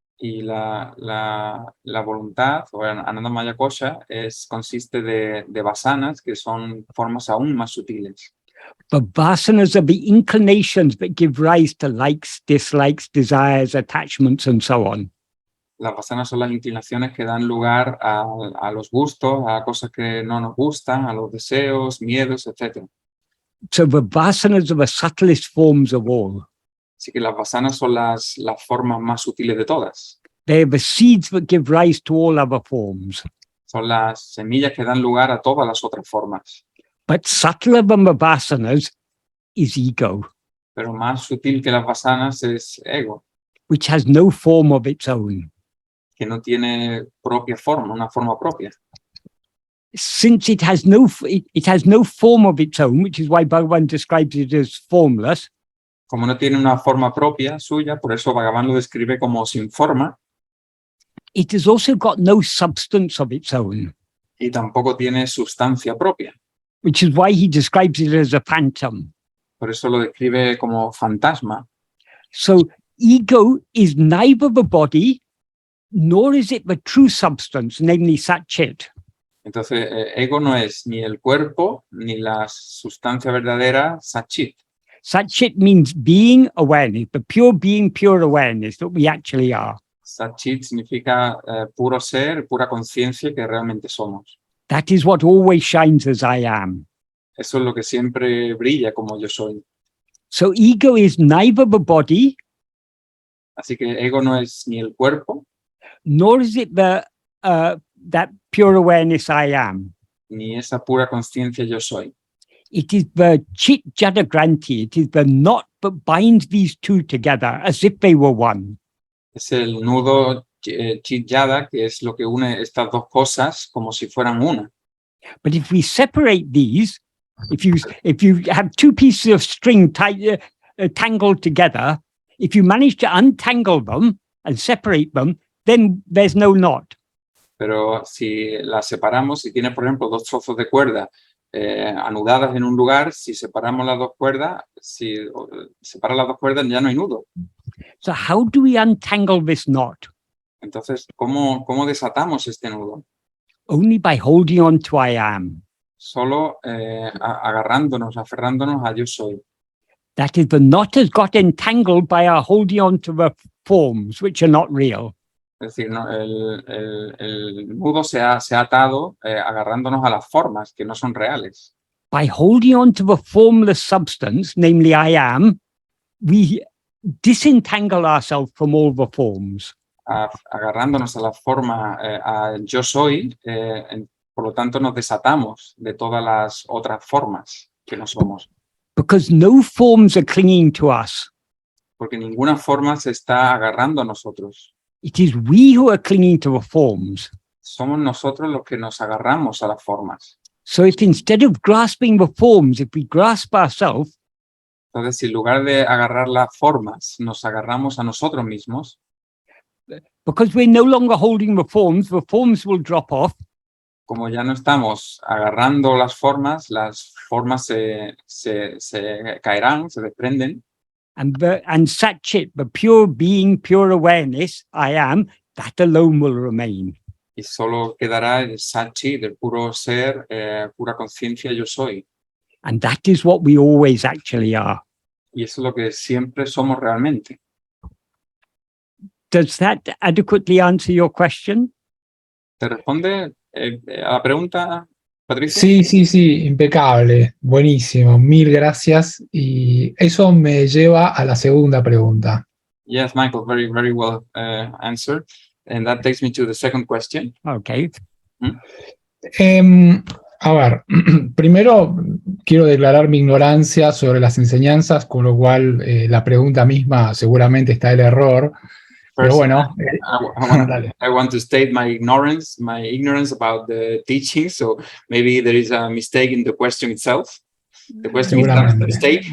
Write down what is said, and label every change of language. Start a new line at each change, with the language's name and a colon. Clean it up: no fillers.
Spanish: Y la voluntad, o el anandamaya kosha, consiste de vasanas, que son formas aún más sutiles.
English: The vasanas are the inclinations that give rise to likes, dislikes, desires, attachments, and so on.
Spanish: Las vasanas son las inclinaciones que dan lugar a los gustos, a cosas que no nos gustan, a los deseos, miedos, etc.
English: So the vasanas are the subtlest forms of all.
Spanish: Así que las vasanas son las formas más sutiles de todas.
English: They are the seeds that give rise to all other forms.
Spanish: Son las semillas que dan lugar a todas las otras formas.
English: But subtler than the vasanas is ego,
Spanish: Pero más sutil que las vasanas es ego,
English: which has no form of its own.
Spanish: que no tiene propia forma, una forma propia.
English: Since it has no form of its own, which is why Bhagavan describes it as formless.
Spanish: Como no tiene una forma propia suya, por eso Bhagavan lo describe como sin forma.
English: It has also got no substance of its own,
Spanish: Y tampoco tiene sustancia propia.
English: which is why he describes it as a phantom.
Spanish: Por eso lo describe como fantasma.
English: So ego is neither the body, nor is it the true substance, namely Sat-Chit.
Spanish: Entonces, ego no es ni el cuerpo, ni la sustancia verdadera, Sat-Chit.
English: Sat-Chit means being awareness, the pure being, pure awareness that we actually are.
Spanish: Sat-Chit significa puro ser, pura conciencia que realmente somos.
English: That is what always shines as I am.
Spanish: Eso es lo que siempre brilla como yo soy.
English: So ego is neither the body,
Spanish: Así que ego no es ni el cuerpo,
English: nor is it the that pure awareness I am.
Spanish: ni esa pura conciencia yo soy.
English: It is the chit jada granti. It is the knot that binds these two together as if they were one.
Spanish: Es el nudo chit-yada, que es lo que une estas dos cosas como si fueran una.
English: But if we separate these, if you have two pieces of string tangled together, if you manage to untangle them and separate them, then there's no knot.
Spanish: Pero si las separamos, si tienes, por ejemplo, dos trozos de cuerda anudadas en un lugar, si separamos las dos cuerdas, si separas las dos cuerdas ya no hay nudo.
English: So how do we untangle this knot?
Spanish: Entonces, ¿cómo desatamos este nudo?
English: Only by holding on to I am.
Spanish: Solo agarrándonos, aferrándonos a yo soy.
English: That is, the knot has got entangled by our holding on to the forms, which are not real.
Spanish: Es decir, ¿no? el nudo se ha atado agarrándonos a las formas que no son reales.
English: By holding on to the formless substance, namely I am, we disentangle ourselves from all the forms.
Spanish: Agarrándonos a la forma, a yo soy, por lo tanto nos desatamos de todas las otras formas que no somos.
English: Because no forms are clinging to us.
Spanish: Porque ninguna forma se está agarrando a nosotros.
English: It is we who are clinging to the forms.
Spanish: Somos nosotros los que nos agarramos a las formas.
English: So if instead of grasping the forms, if we grasp ourselves,
Spanish: entonces, si en lugar de agarrar las formas, nos agarramos a nosotros mismos,
English: because we're no longer holding the forms will drop off.
Spanish: Como ya no estamos agarrando las formas se caerán, se desprenden.
English: And such it, the pure being, pure awareness, I am, that alone will remain.
Spanish: Y solo quedará el Sachi del puro ser, pura conciencia yo soy.
English: And that is what we always actually are.
Spanish: Y eso es lo que siempre somos realmente.
English: Does that adequately answer your question?
Spanish: ¿Te responde a la pregunta, Patricia? Sí, impecable, buenísimo, mil gracias. Y eso me lleva a la segunda pregunta.
English: Yes, Michael, very, very well answered. And that takes me to the second question. Okay.
Spanish: A ver, primero quiero declarar mi ignorancia sobre las enseñanzas, con lo cual la pregunta misma seguramente está el error. Pero bueno,
English: I want to state my ignorance about the teaching, so maybe there is a mistake in the question itself. The question is a mistake.